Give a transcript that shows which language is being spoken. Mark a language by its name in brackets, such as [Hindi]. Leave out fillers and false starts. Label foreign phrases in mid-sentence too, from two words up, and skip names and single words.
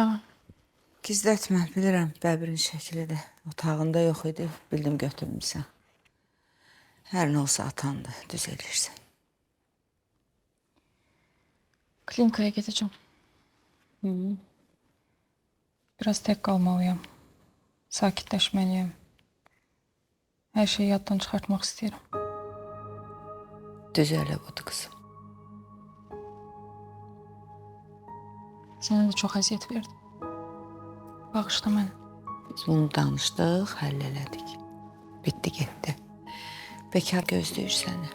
[Azerbaijani] Gizlətmə, bilirəm bəbirin şəklidir. Otağında yox idi, bildim götürmüsən. Hər nə olsa atandır, düz eləyirsən. [Turkish] Klinikaya gideceğim. Biraz tek kalmalıyım. Sakitleşmeliyim. Her şeyi yaddan çıkartmak isterim. [Azerbaijani] Düz elə budur qızım. [Turkish] Sana da çok [Azerbaijani] əziyyət verdim. Bağışla məni. Biz bunu danışdıq, həll elədik. Bitdi, getdi. Bekar gözləyir səni.